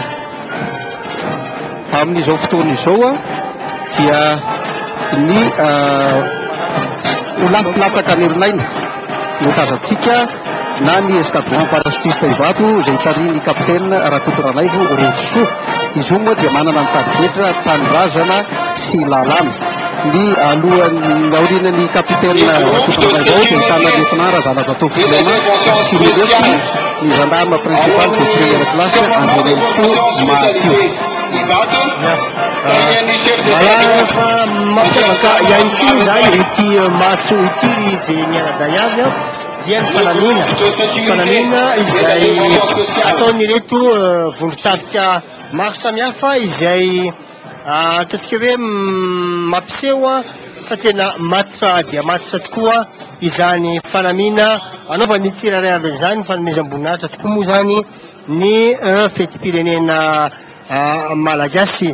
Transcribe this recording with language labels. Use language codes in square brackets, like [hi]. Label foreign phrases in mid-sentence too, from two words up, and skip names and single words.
[mg] Amin'izao fotoana izao dia ny olafim-pilatsaka Nerinaina no tazantsika na ny [fr] escadron parachutiste [mg] Ivato izay tariny kapitaine Ratoto Ranaivo Rodoso. Izy io moa dia manana ny tadibetra tanindrazana sy lalàna. Ny alohan'ny aorinan'ny kapitaine Ratoto Ranaivo dia ahitana lieutenant Razana Zatov Filema sy ny [fr] gendarme principal de première classe [mg] André Nelson Mathieu. Fa mampiavaka ihany koa zany ity matso ity izay mianadahy avy dia ny fanamiana izay ataonyreto vondrotafika maro samihafa izay ataontsika hoe mampiseho fa tena matotra dia matotra tokoa izany fanamiana anaovany tsiraray avy izany fanomezam-boninahitra tokoa moa zany ny fetim-pirenena malagasy.